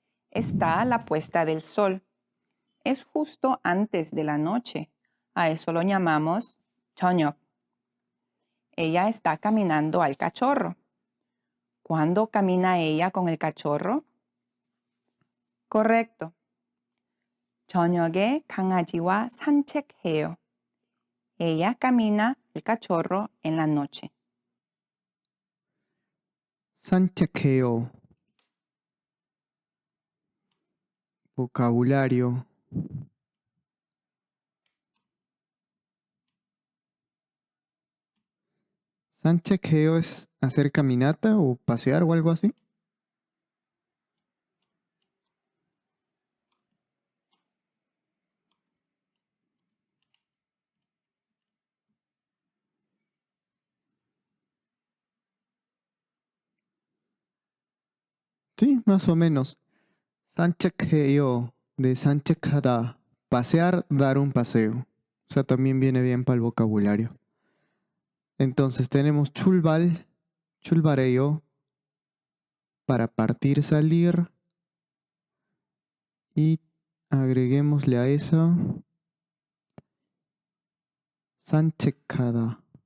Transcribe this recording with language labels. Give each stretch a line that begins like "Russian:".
Spanish: Está la puesta del sol. Es justo antes de la noche. A eso lo llamamos 저녁. Ella está caminando al cachorro. ¿Cuándo camina ella con el cachorro? Correcto.
Korean: 저녁에 강아지와 산책해요.
Spanish: Ella camina el cachorro en la noche. Sanchakeo. Vocabulario. 산책해요 es hacer caminata o pasear o algo así. Sí, más o menos.
Korean: 산책해요
Spanish: de
Korean: 산책하다.
Spanish: Pasear, dar un paseo. O sea, también viene bien para el vocabulario. Entonces tenemos 출발, 출발해요, para partir, salir. Y agreguémosle a esa 산책하다.